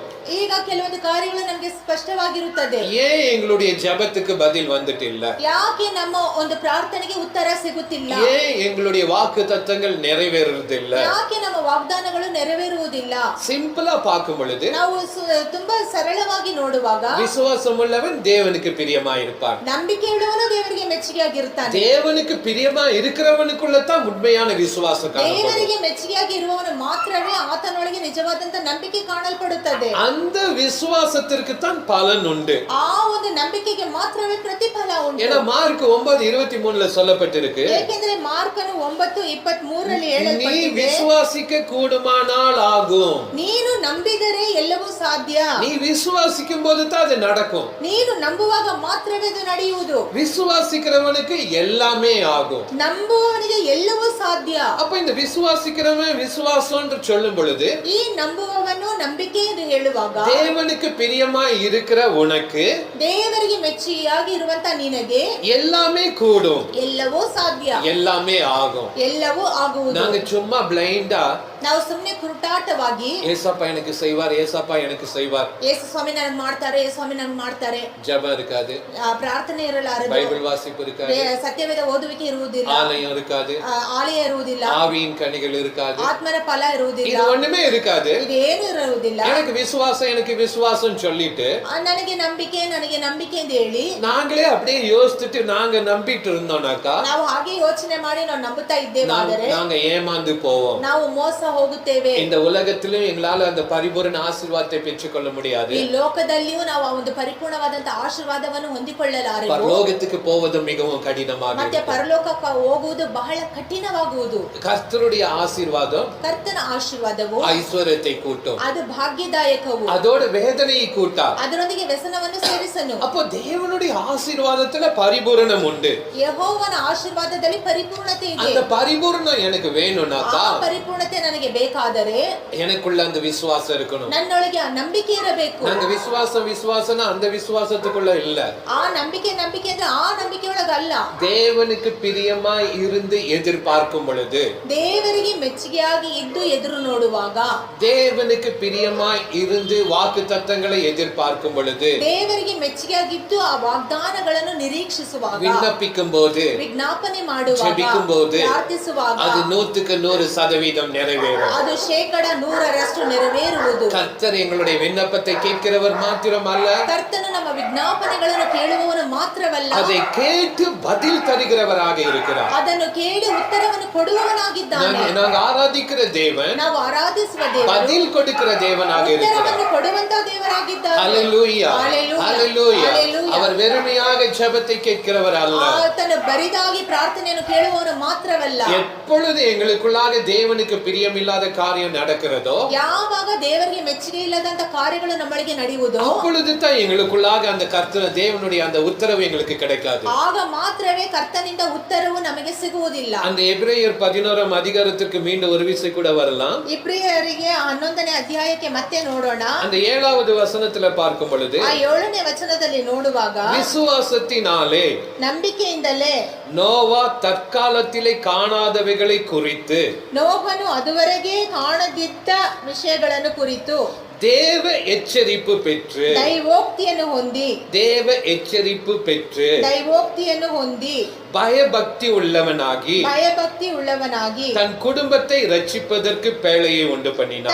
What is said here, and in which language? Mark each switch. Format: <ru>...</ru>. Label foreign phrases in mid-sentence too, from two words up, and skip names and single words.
<kn>ಈಗ ಕೆಲವೊಂದು ಕಾರ್ಯಗಳು ನಮಗೆ ಸ್ಪಷ್ಟವಾಗಿರುತ್ತದೆ.</kn> <ta>ஏன் எங்களுடைய ஜெபத்துக்கு பதில் வந்துட்டு இல்ல?</ta> <kn>ಯಾಕೆ ನಮ್ಮ ಒಂದು ಪ್ರಾರ್ಥನೆಗೆ ಉತ್ತರ ಸಿಗುತ್ತಿಲ್ಲ?</kn> <ta>ஏன் எங்களுடைய வாக்குத்தத்தங்கள் நிறைவேறுறது இல்ல?</ta> <kn>ಯಾಕೆ ನಮ್ಮ ವಾಗ್ದಾನಗಳು ನೆರವೇರುವುದಿಲ್ಲ?</kn> <ta>சிம்பிளா பார்க்கும் பொழுது,</ta> <kn>ನಾವು ತುಂಬಾ ಸರಳವಾಗಿ ನೋಡುವಾಗ,</kn> <ta>விசுவாசம் உள்ளவன் தேவனுக்கு பிரியமா இருப்பான்.</ta> <kn>ನಂಬಿಕೆ ಇಡುವವನು ದೇವರಿಗೆ ಮೆಚ್ಚುಗೆಯಾಗಿರುತ್ತಾನೆ.</kn> <ta>தேவனுக்கு பிரியமா இருக்கிறவனுக்குள்ளதான் உண்மையான விசுவாசம் காணப்படும்.</ta> <kn>ದೇವರಿಗೆ ಮೆಚ್ಚುಗೆಯಾಗಿ ಇರುವವನು ಮಾತ್ರವೇ ಆತನೊಳಗೆ ನಿಜವಾದಂತ ನಂಬಿಕೆ ಕಾಣಲ್ಪಡುತ್ತದೆ.</kn> <ta>அந்த விசுவாசத்திற்கு தான் பலன் உண்டு.</ta> <kn>ಆ ಒಂದು ನಂಬಿಕೆಗೆ ಮಾತ್ರವೇ ಪ್ರತಿಫಲ ಉಂಟು.</kn> <ta>ஏன்னா ಮಾರ್ಕ್ 9:23 சொல்லப்பட்டிருக்கு,</ta> <kn>ಏಕೆಂದರೆ ಮಾರ್ಕನು 9:23</kn> <ta>நீ</ta> <kn>ಹೇಳಲ್ಪಟ್ಟಿದೆ,</kn> <ta>விசுவாசிக்க கூடுமானால் ஆகும்.</ta> <kn>ನೀನು ನಂಬಿದರೆ ಎಲ್ಲವೂ ಸಾಧ್ಯ.</kn> <ta>நீ விசுவாசிக்கும் போது தான் அது நடக்கும்.</ta> <kn>ನೀನು ನಂಬುವಾಗ ಮಾತ್ರವೇ ಅದು ನಡೆಯುವುದು.</kn> <ta>விசுவாசிக்கிறவனுக்கு எல்லாமே ஆகும்.</ta> <kn>ನಂಬುವವನಿಗೆ ಎಲ್ಲವೂ ಸಾಧ್ಯ.</kn> <ta>அப்ப இந்த விசுவாசிக்கிறவன் விசுவாசம் என்று சொல்லும் பொழுது,</ta> <kn>ಈ ನಂಬುವವನು ನಂಬಿಕೆ ಎಂದು ಹೇಳುವಾಗ,</kn> <ta>தேவனுக்கு பிரியமா இருக்கிற உனக்கு</ta> <kn>ದೇವರಿಗೆ ಮೆಚ್ಚುಗೆಯಾಗಿ ಇರುವಂತ ನಿನಗೆ</kn> <ta>எல்லாமே கூடும்,</ta> <kn>ಎಲ್ಲವೂ ಸಾಧ್ಯ,</kn> <ta>எல்லாமே ஆகும்.</ta> <kn>ಎಲ್ಲವೂ ಆಗುವುದು.</kn> <ta>நாங்க சும்மா பிளைண்டா</ta> <kn>ನಾವು ಸುಮ್ಮನೆ ಕುರುಟಾಟವಾಗಿ</kn> <ta>ஏசப்பா எனக்கு செய்வார், ஏசப்பா எனக்கு செய்வார்,</ta> <kn>ಯೇಸು ಸ್ವಾಮಿ ನನಗೆ ಮಾಡ್ತಾರೆ, ಯೇಸು ಸ್ವಾಮಿ ನನಗೆ ಮಾಡ್ತಾರೆ,</kn> <ta>ஜெபம் இருக்காது,</ta> <kn>ಪ್ರಾರ್ಥನೆ ಇರಲಾರದು,</kn> <ta>பைபிள் வாசிப்பு இருக்காது,</ta> <kn>ಸತ್ಯವೇದ ಓದುವಿಕೆ ಇರುವುದಿಲ್ಲ,</kn> <ta>ஆலயம் இருக்காது,</ta> <kn>ಆಲಯ ಇರುವುದಿಲ್ಲ,</kn> <ta>ஆவியின் கனிகள் இருக்காது,</ta> <kn>ಆತ್ಮನ ಫಲ ಇರುವುದಿಲ್ಲ,</kn> <ta>இது ஒண்ணுமே இருக்காது.</ta> <kn>ಇದೇನು ಇರುವುದಿಲ್ಲ.</kn> <ta>எனக்கு விசுவாசம் சொல்லிட்டு</ta> <kn>ನನಗೆ ನಂಬಿಕೆ ಅಂತ ಹೇಳಿ</kn> <ta>நாங்களே அப்படியே யோசிச்சுட்டு நாங்க நம்பிட்டு இருந்தோம்னாக்கா,</ta> <kn>ನಾವು ಹಾಗೆ ಯೋಚನೆ ಮಾಡಿ ನಾವು ನಂಬುತ್ತಾ ಇದ್ದೇವಾದರೆ</kn> <ta>நாங்க ஏமாந்து போவோம்.</ta> <kn>ನಾವು ಮೋಸ ಹೋಗುತ್ತೇವೆ.</kn> <ta>இந்த உலகத்திலும் எங்களால அந்த பரிபூரண ஆசீர்வாதத்தை பெற்றுக்கொள்ள முடியாது.</ta> <kn>ಈ ಲೋಕದಲ್ಲಿಯೂ ನಾವು ಆ ಒಂದು ಪರಿಪೂರ್ಣವಾದಂತ ಆಶೀರ್ವಾದವನ್ನು ಹೊಂದಿಕೊಳ್ಳಲಾರೆವು.</kn> <ta>பரலோகத்துக்கு போவது மிகவும் கடினமாக</ta> <kn>ಮತ್ತೆ ಪರಲೋಕಕ್ಕೆ ಹೋಗುವುದು ಬಹಳ ಕಠಿಣವಾಗುವುದು.</kn> <ta>கர்த்தருடைய ஆசீர்வாதம்</ta> <kn>ಕರ್ತನ ಆಶೀರ್ವಾದವು</kn> <ta>ஐஸ்வர்யத்தை கூட்டும்,</ta> <kn>ಅದು ಭಾಗ್ಯದಾಯಕವು,</kn> <ta>அதோட வேதனையை கூட்டா.</ta> <kn>ಅದರೊಂದಿಗೆ ವ್ಯಸನವನ್ನು ಸೇರಿಸನು.</kn> <ta>அப்போ தேவனுடைய ஆசீர்வாதத்துல பரிபூரணம் உண்டு.</ta> <kn>ಯೆಹೋವನ ಆಶೀರ್ವಾದದಲ್ಲಿ ಪರಿಪೂರ್ಣತೆ ಇದೆ.</kn> <ta>அந்த பரிபூரணம் எனக்கு வேணும்னாக்கா</ta> <kn>ಆ ಪರಿಪೂರ್ಣತೆ ನನಗೆ ನನಗೆ ಬೇಕಾದರೆ</kn> <ta>எனக்குள்ள அந்த விசுவாசம் இருக்கணும்.</ta> <kn>ನನ್ನೊಳಗೆ ಆ ನಂಬಿಕೆ ಇರಬೇಕು.</kn> <ta>நாங்க விசுவாசம்னா அந்த விசுவாசத்துக்குள்ள இல்ல.</ta> <kn>ಆ ನಂಬಿಕೆ ಅಂದ್ರೆ ಆ ನಂಬಿಕೆಯೊಳಗೆ ಅಲ್ಲ.</kn> <ta>தேவனுக்கு பிரியமாய் இருந்து எதிர்பார்க்கும் பொழுது,</ta> <kn>ದೇವರಿಗೆ ಮೆಚ್ಚುಗೆಯಾಗಿ ಇದ್ದು ಎದುರು ನೋಡುವಾಗ,</kn> <ta>தேவனுக்கு பிரியமாய் இருந்து வாக்குத்தத்தங்களை எதிர்பார்க்கும் பொழுது,</ta> <kn>ದೇವರಿಗೆ ಮೆಚ್ಚುಗೆಯಾಗಿದ್ದು ಆ ವಾಗ್ದಾನಗಳನ್ನು ನಿರೀಕ್ಷಿಸುವಾಗ,</kn> <ta>விண்ணப்பிக்கும் போது,</ta> <kn>ವಿಜ್ಞಾಪನೆ ಮಾಡುವಾಗ,</kn> <ta>ஜெபிக்கும் போது,</ta> <kn>ಪ್ರಾರ್ಥಿಸುವಾಗ</kn> <ta>அது 100% நிறைவேறும்.</ta> <kn>ಅದು 100% ನೆರವೇರುವುದು.</kn> <ta>கர்த்தர் எங்களுடைய விண்ணப்பத்தை கேட்கிறவர் மாத்திரமல்ல,</ta> <kn>ಕರ್ತನು ನಮ್ಮ ವಿಜ್ಞಾಪನೆಗಳನ್ನು ಕೇಳುವವನು ಮಾತ್ರವಲ್ಲ,</kn> <ta>அதை கேட்டு பதில் தருகிறவராக இருக்கிறார்.</ta> <kn>ಅದನ್ನು ಕೇಳಿ ಉತ್ತರವನ್ನು ಕೊಡುವವನಾಗಿದ್ದಾನೆ.</kn> <ta>நாங்க ஆராதிக்கிற தேவன்</ta> <kn>ನಾವು ಆರಾಧಿಸುವ ದೇವರು</kn> <ta>பதில் கொடுக்கிற தேவனாக இருக்கிறார்.</ta> <kn>ಉತ್ತರವನ್ನು ಕೊಡುವಂತ ದೇವರಾಗಿದ್ದಾನೆ.</kn> <ta>ஹalleluya, ஹalleluya. அவர் வெறுமையாக ஜெபத்தை கேட்கிறவர் அல்ல,</ta> <kn>ಆತನು ಬರಿದಾಗಿ ಪ್ರಾರ್ಥನೆಯನ್ನು ಕೇಳುವವನು ಮಾತ್ರವಲ್ಲ.</kn> <ta>எப்பொழுது எங்களுக்குள்ளாக தேவனுக்கு பிரியமில்லாத காரியம் நடக்கிறதோ,</ta> <kn>ಯಾವಾಗ ದೇವರಿಗೆ ಮೆಚ್ಚುಗೆ ಇಲ್ಲದಂತ ಕಾರ್ಯಗಳು ನಮ್ಮೊಳಗೆ ನಡೆಯುವುದೋ,</kn> <ta>அப்பொழுது தான் எங்களுக்குள்ளாக அந்த கர்த்தர் தேவனுடைய அந்த உத்தரவு எங்களுக்கு கிடைக்காது.</ta> <kn>ಆಗ ಮಾತ್ರವೇ ಕರ್ತನಿಂದ ಉತ್ತರವು ನಮಗೆ ಸಿಗುವುದಿಲ್ಲ.</kn> <ta>அந்த எபிரேயர் 11ஆம் அதிகாரத்திற்கு மீண்டும் ஒரு விசை கூட வரலாம்.</ta> <kn>ಇಬ್ರಿಯರಿಗೆ 11ನೇ ಅಧ್ಯಾಯಕ್ಕೆ ಮತ್ತೆ ನೋಡೋಣ.</kn> <ta>அந்த 7வது வசனத்துல பார்க்கும் பொழுது,</ta> <kn>ಆ 7ನೇ ವಚನದಲ್ಲಿ ನೋಡುವಾಗ,</kn> <ta>விசுவாசத்தினாலே</ta> <kn>ನಂಬಿಕೆಯಿಂದಲೇ</kn> <ta>நோவா தற்காலத்திலே காணாதவைகளை குறித்து,</ta> <kn>ನೋಹನು ಅದುವರೆಗೆ ಕಾಣದಿದ್ದ ವಿಷಯಗಳನ್ನು ಕುರಿತು</kn> <ta>தேவ எச்சரிப்பு பெற்று,</ta> <kn>ದೈವೋಕ್ತಿಯನ್ನು ಹೊಂದಿ</kn> <ta>பயபக்தி உள்ளவனாகி தன் குடும்பத்தை ரட்சிப்பதற்கு பேழையை உண்டு பண்ணினான்.</ta>